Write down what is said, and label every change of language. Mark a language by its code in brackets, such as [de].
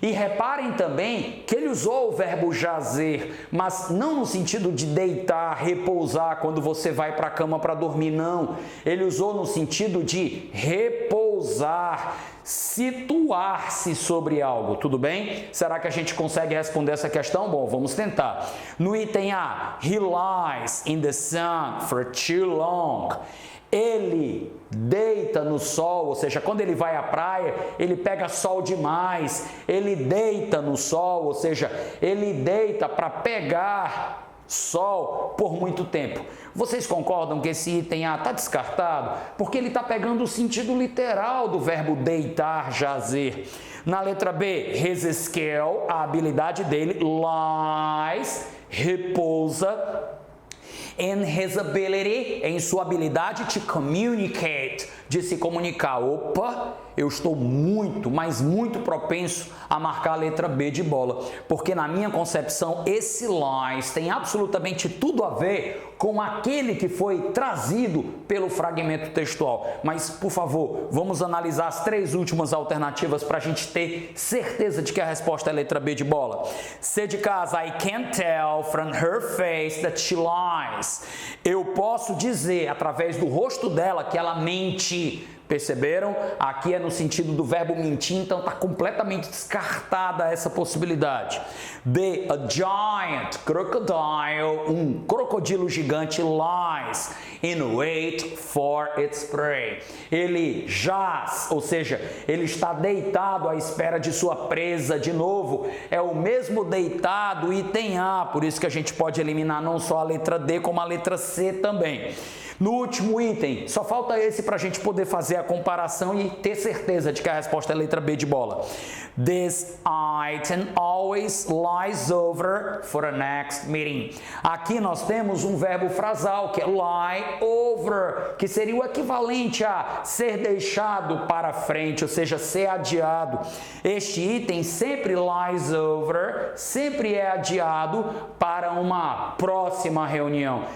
[pt] E reparem também que ele usou o verbo jazer, mas não no sentido de deitar, repousar quando você vai para a cama para dormir, não. Ele usou no sentido de repousar, situar-se sobre algo, tudo bem? Será que a gente consegue responder essa questão? Bom, vamos tentar. [en] No item A, he lies in the sun for too long. [pt] Ele deita no sol, ou seja, quando ele vai à praia, ele pega sol demais. Ele deita no sol, ou seja, ele deita para pegar sol por muito tempo. Vocês concordam que esse item A está descartado? Porque ele está pegando o sentido literal do verbo deitar, jazer. Na letra B, [en] his skill, [pt] a habilidade dele, lies, repousa. [en] in his ability, [pt] em sua habilidade [en] to communicate, [pt] de se comunicar. Opa, eu estou muito, mas muito propenso a marcar a letra B de bola, porque na minha concepção esse lies tem absolutamente tudo a ver com aquele que foi trazido pelo fragmento textual. Mas, por favor, vamos analisar as três últimas alternativas para a gente ter certeza de que a resposta é a letra B de bola. C de casa, [en] I can't tell from her face that she lies. [pt] Eu posso dizer, através do rosto dela, que ela mente. Perceberam? Aqui é no sentido do verbo mentir, então está completamente descartada essa possibilidade. [en] B, a giant crocodile, [pt] um crocodilo gigante [en] lies in wait for its prey. [pt] Ele jaz, ou seja, ele está deitado à espera de sua presa. De novo, é o mesmo deitado item A, por isso que a gente pode eliminar não só a letra D, como a letra C também. No último item, só falta esse para a gente poder fazer a comparação e ter certeza de que a resposta é a letra B de bola. [en] This item always lies over for a next meeting. [pt] Aqui nós temos um verbo frasal, que é lie over, que seria o equivalente a ser deixado para frente, ou seja, ser adiado. Este item sempre lies over, sempre é adiado para uma próxima reunião.